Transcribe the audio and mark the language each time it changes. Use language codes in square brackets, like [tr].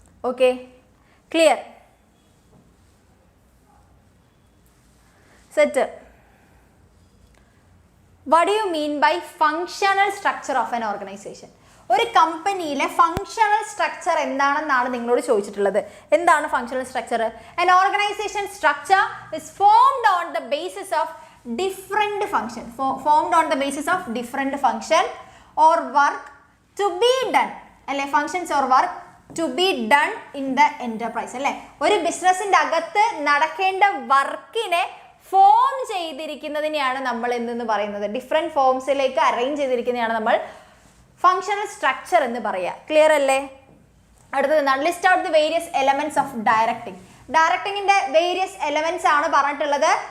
[en] Okay, clear, set. What do you mean by functional structure of an organization? [ml] ഒരു കമ്പനിയിലെ functional structure എന്താണെന്നാണ് നിങ്ങളോട് ചോദിച്ചിട്ടുള്ളത്. എന്താണ് functional structure? [en] An organization structure is formed on the basis of different function, formed on the basis of different function or work to be done, അല്ലെ, functions or work to be done in the enterprise, അല്ലെ. [ml] ഒരു ബിസിനസിന്റെ അകത്ത് നടക്കേണ്ട വർക്കിനെ form ചെയ്തിരിക്കുന്നതിനെയാണ് നമ്മൾ എന്തെന്ന് പറയുന്നത്, ഡിഫറെന്റ് ഫോംസിലേക്ക് അറേഞ്ച് ചെയ്തിരിക്കുന്നതാണ് നമ്മൾ ഫങ്ഷണൽ സ്ട്രക്ചർ എന്ന് പറയുക. ക്ലിയർ അല്ലേ? അടുത്തത് എന്താണ്, [en] List out the various elements of directing. [ml] ഡയറക്ടിങ്ങിന്റെ various elements ആണ് പറഞ്ഞിട്ടുള്ളത്.